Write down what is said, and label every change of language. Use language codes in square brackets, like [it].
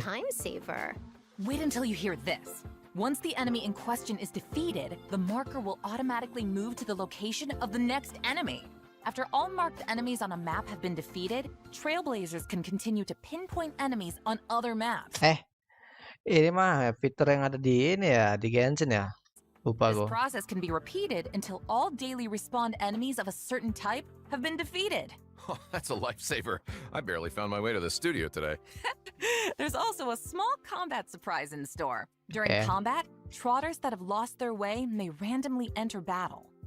[en] Time saver. Wait until you hear this. Once the enemy in question is defeated, the marker will automatically move to the location of the next enemy. After all marked enemies on a map have been defeated, Trailblazers can continue to pinpoint enemies on other maps. [id] Ini mah fitur yang ada di ini ya, di Genshin ya. Lupa [en] This [id] gue. [en] process can be repeated until all daily respawn enemies of a certain type have been defeated. Oh, that's a lifesaver. I barely found my way to the studio today. There's also a small combat surprise in store. During combat, trotters that have lost their way may randomly enter battle.